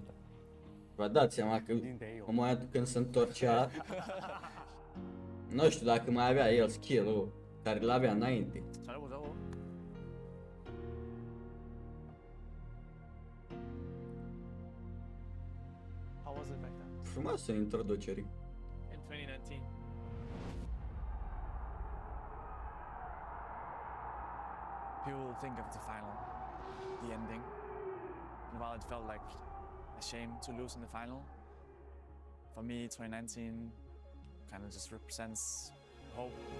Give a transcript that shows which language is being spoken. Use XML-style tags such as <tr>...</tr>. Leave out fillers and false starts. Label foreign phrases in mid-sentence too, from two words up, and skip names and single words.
<ro>Vă dați seama că în momentul când se întorcea, nu știu dacă mai avea el skill-ul care l-avea înainte. Frumoasă introducere.</ro> <en>In 2019. People think of the final, the ending. And while it felt like a shame to lose in the final, for me 2019 kind of just represents hope.</en>